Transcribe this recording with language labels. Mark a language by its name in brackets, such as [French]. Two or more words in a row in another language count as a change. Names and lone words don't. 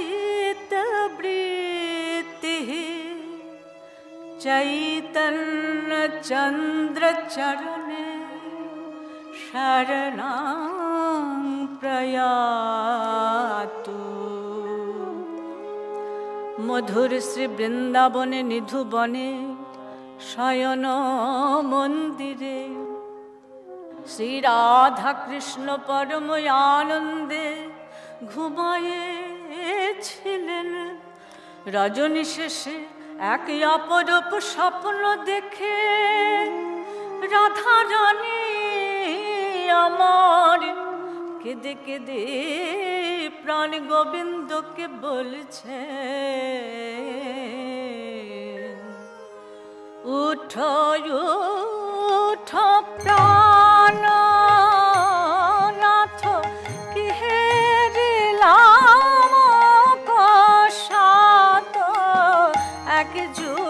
[Sanskrit] चित्तवृत्तिः चैतन्य चंद्र चरणे शरणं प्रयातु मधुर श्री बृंदावने निधुबने शयन मंदिरे श्री राधा कृष्ण परम आनंदे [Bangla] ঘুমায়েছিলেন রজনী শেষে এক অপরূপ স্বপ্ন দেখে রাধা রানী আমার কেঁদে কেঁদে প্রাণ গোবিন্দকে বলছে উঠো উঠো প্রাণ এক